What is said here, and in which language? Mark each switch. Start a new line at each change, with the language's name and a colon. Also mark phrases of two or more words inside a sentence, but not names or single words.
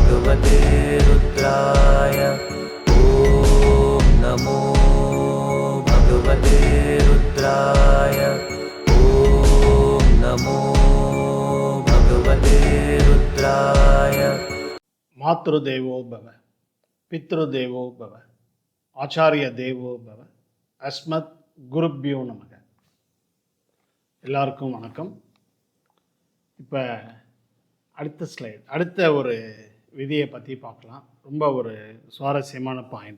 Sanskrit: भगवते रुद्राय ॐ नमो भगवते रुद्राय ॐ नमो भगवते रुद्राय। मातृदेवो भव, पितृदेवो भव, आचार्य देवो भव, अस्मत् गुरुभ्यो नमः.
Tamil: எல்லாருக்கும் வணக்கம். இப்போ அடுத்த ஸ்லைட், அடுத்த ஒரு விதியை பற்றி பார்க்கலாம். ரொம்ப ஒரு சுவாரஸ்யமான பாயிண்ட்.